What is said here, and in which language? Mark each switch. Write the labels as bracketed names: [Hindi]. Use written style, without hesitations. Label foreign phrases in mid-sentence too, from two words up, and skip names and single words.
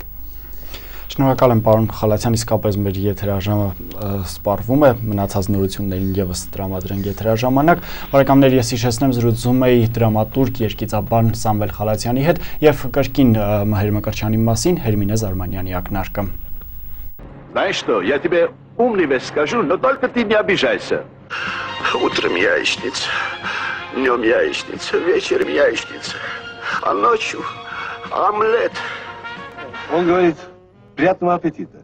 [Armenian] Շնորհակալ եմ պարոն Խալաթյան, իսկապես մեր եթերաժամը սպառվում է, մնացած նորություններին եւս տրամադրենք եթերաժամանակ։ Բարեկամներ, ես հիշեցնեմ, զրուցում էի դրամատուրգ, երգիծաբան Սամվել Խալաթյանի հետ եւ կրկին Մհեր Մկրտչյանի մասին Հերմինե Զարմանյանի ակնարկը։ [Russian] Знаешь что, я тебе умный скажу, но только ты не обижайся. Утром яичница, днем яичница, вечером яичница, а ночью омлет. Он говорит, приятного аппетита.